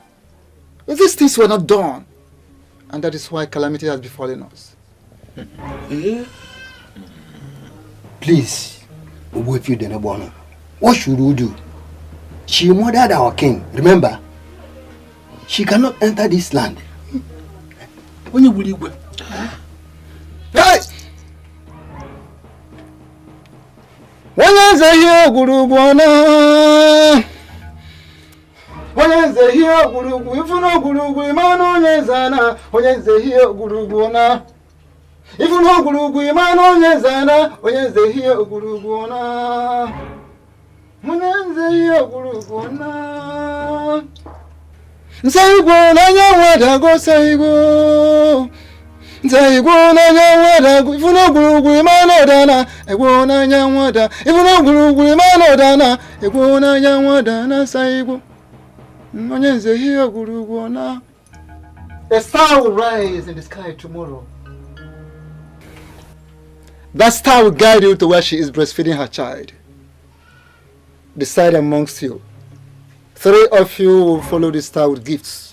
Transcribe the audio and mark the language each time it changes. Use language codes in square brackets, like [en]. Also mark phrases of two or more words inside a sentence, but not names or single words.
[en] But these things were not done. And that is why calamity has befallen us. Please, what should we do? She murdered our king, remember? She cannot enter this land. When you will you go? Hey! [lg] Wanyanze hiyo gurugwana. Wanyanze hiyo gurugu ifuno gurugu imano nyezana. Wanyanze hiyo gurugwana. Ifuno gurugu imano nyezana. Wanyanze hiyo gurugwana. Wanyanze hiyo gurugwana. Nsaigo na nyawada go saigo. Nsaigo na nyawada go ifuno gurugu imano dana. Ego na nyawada ifuno gurugu imano dana. Ego na nyawada na saigo. Wanyanze hiyo gurugwana. [en] A star will rise in the sky tomorrow. That star will guide you to where she is breastfeeding her child. Decide amongst you. 3 of you will follow the star with gifts.